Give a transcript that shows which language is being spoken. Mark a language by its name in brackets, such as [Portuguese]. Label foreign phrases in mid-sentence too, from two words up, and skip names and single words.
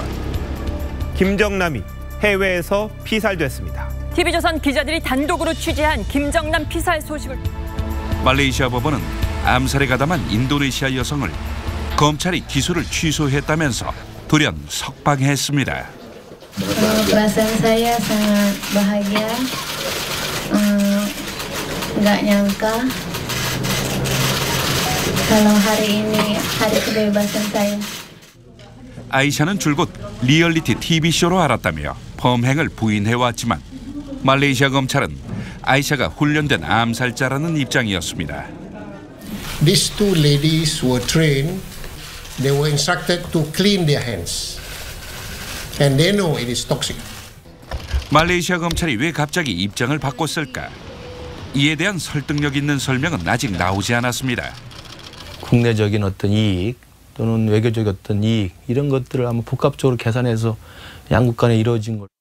[Korean] 김정남이 해외에서 피살됐습니다. TV조선 기자들이 단독으로 취재한 김정남 피살 소식을. 말레이시아 법원은 암살에 가담한 인도네시아 여성을 검찰이 기소를 취소했다면서 돌연 석방했습니다. [Indonesian] Perasaan saya sangat bahagia. Nggak nyangka kalau hari ini hari kebebasan saya. [Korean] 아이샤는 줄곧 리얼리티 TV쇼로 알았다며 범행을 부인해왔지만 말레이시아 검찰은 아이샤가 훈련된 암살자라는 입장이었습니다. [English] These two ladies were trained. They were instructed to clean their hands. And they know it is toxic. [Korean] 말레이시아 검찰이 왜 갑자기 입장을 바꿨을까? 이에 대한 설득력 있는 설명은 아직 나오지 않았습니다. 국내적인 어떤 이익 또는 외교적인 어떤 이익 이런 것들을 아마 복합적으로 계산해서 양국 간에 이루어진 걸.